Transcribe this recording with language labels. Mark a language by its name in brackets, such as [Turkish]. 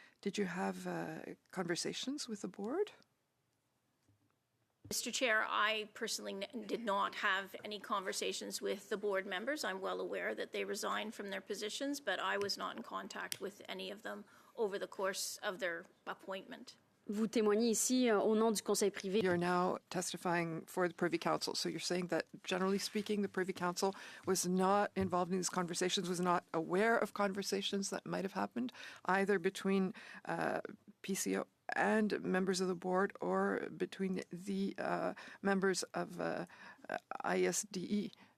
[English] Did you have conversations with the board? Mr. Chair, I personally did not have any conversations with the board members. I'm well aware that they resigned from their positions, but I was not in contact with any of them over the course of their appointment. [French] Vous témoignez ici au nom du Conseil privé. [English] You're now testifying for the Privy Council. So you're saying that, generally speaking, the Privy Council was not involved in these conversations, was not aware of conversations that might have happened, either between PCO and members of the board, or between the members of ISED.